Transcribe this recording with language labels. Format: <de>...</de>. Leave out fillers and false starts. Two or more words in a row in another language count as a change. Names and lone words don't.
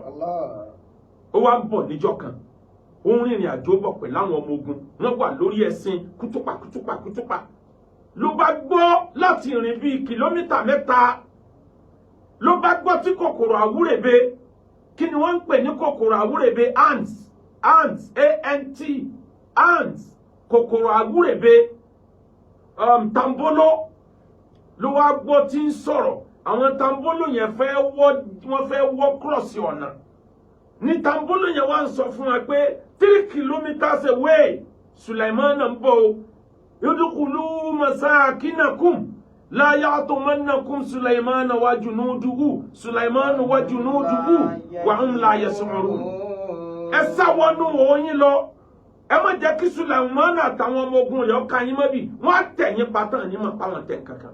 <yo>Ó wá ń bọ̀ níjọ́ kan. Ó ń rìnrìn àjò bọ̀ pẹ̀lú àwọn ọmọ ogun. Wọ́n wà lórí ẹṣin kútúpà. Ló bá gbọ́ láti rìn bíi kìlómítà 3. Ló bá gbọ́ tí kòkòrò àwúrèbe. Kí ni wọ́n ń pè ní kòkòrò àwúrèbe?</yo> <en>Ants, ant, ants,</en> <yo>kòkòrò àwúrèbe. Tambolo ló wá gbọ́ tí ń sọ̀rọ̀. Àwọn tambolo yẹn wọ́n fẹ́ wọ́ cross ọ̀nà. Ní tambolo yẹn wá ń sọ fún wa pé</yo> <en>3 kilometers away</en> <yo>Sulaimana ń bọ̀.</yo> <ar>ادخلوا مساكنكم لا يحطمنكم سليمان وجنوده وهم لا يشعرون.</ar> <yo>Ẹ sá wọnú oyin lọ. Ẹ má jẹ́ kí Sulaimana àtàwọn ọmọ ogun rẹ̀ ọkàn yín mọ́ bí wọ́n á tẹ̀yìn pátán yín mọ́ páwọn tẹ̀ kankan.</yo>